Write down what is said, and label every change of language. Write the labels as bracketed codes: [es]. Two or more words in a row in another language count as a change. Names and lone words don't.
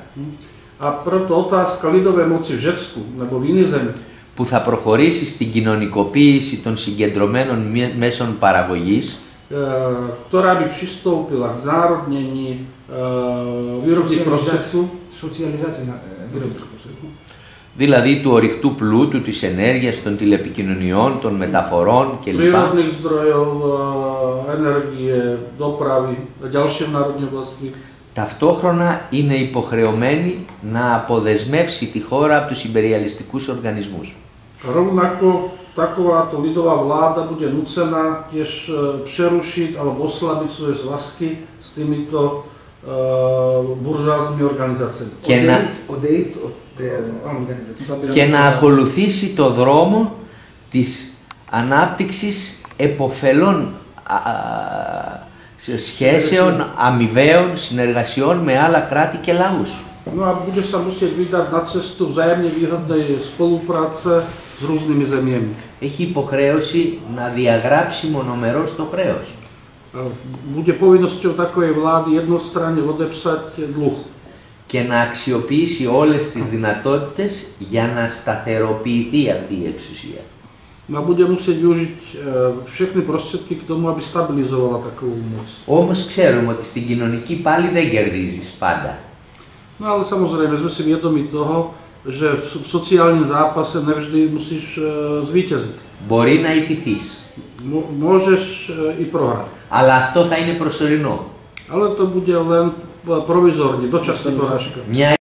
[sk] A preto otázka lidovej moci v Žecku nebo v iných zemi, [el] που θα προχωρήσει στην κοινωνικοποίηση των συγκεντρωμένων μέσων παραγωγής, [sk] ktorá by pristúpila k znárodnení výrobných prostriedkov, [el] δηλαδή του ορυκτού πλούτου, της ενέργειας, των τηλεπικοινωνιών, των μεταφορών κλπ. [sk] prírodných zdrojov, energie, dopravy a ďalšie národné oblasti. [el] Ταυτόχρονα είναι υποχρεωμένη να αποδεσμεύσει τη χώρα από τους imperialistικούς οργανισμούς. [sk] Rovnako takováto lidová vláda bude núcená tiež prerušiť alebo oslabiť svoje zväzky s týmito buržoáznymi organizáciami. [el] Και να ακολουθήσει το δρόμο της ανάπτυξης επωφελών σχέσεων, αμοιβαίων, συνεργασιών με άλλα κράτη και λαούς. [sk] No a bude sa musieť vydať na cestu vzájemne výhodnej spolupráce s rôznymi zemiami. [el] Έχει υποχρέωση να διαγράψει μονομερώς το χρέος. [sk] Bude povinnosťou takovej vlády jednostranne odepsať dluh. [el] Και να αξιοποιήσει όλες τις δυνατότητες για να σταθεροποιηθεί αυτή η εξουσία. [sk] No bude musieť využiť všechny prostriedky k tomu, aby stabilizovala takovú moc. [el] Όμως ξέρουμε ότι στην κοινωνική πάλι δεν κερδίζεις πάντα. [sk] No ale samozrejme, sme si vedomi toho, že v sociálnym zápase nevždy musíš zvíťaziť. [el] Μπορεί να ιτηθείς. [sk] Môžeš i prohrať. [el] Αλλά αυτό θα είναι προσωρινό. [sk] Ale to bude len provizorne, dočasná porážka.